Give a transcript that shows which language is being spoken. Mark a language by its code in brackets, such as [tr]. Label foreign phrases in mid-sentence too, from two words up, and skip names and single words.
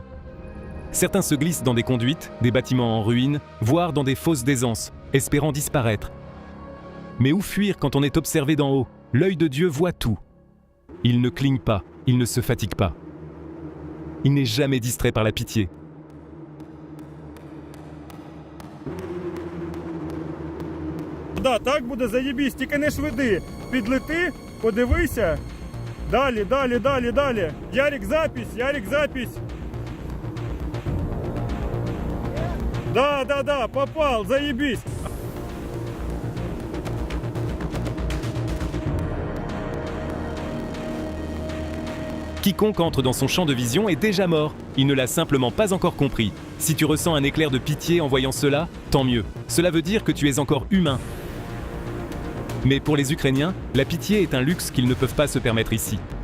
[fr] Certains se glissent dans des conduites, des bâtiments en ruine, voire dans des fosses d'aisance, espérant disparaître. Mais où fuir quand on est observé d'en haut? L'œil de Dieu voit tout. Il ne cligne pas, il ne se fatigue pas. Il n'est jamais distrait par la pitié. [uk] Да, так буде заєбісь, тільки не швиди. Підлети, подивися. Далі, далі, далі, далі. [ru] Ярик, запись, Ярик, запись. Да, попал, заебись. [fr] Quiconque entre dans son champ de vision est déjà mort. Il ne l'a simplement pas encore compris. Si tu ressens un éclair de pitié en voyant cela, tant mieux. Cela veut dire que tu es encore humain. Mais pour les Ukrainiens, la pitié est un luxe qu'ils ne peuvent pas se permettre ici.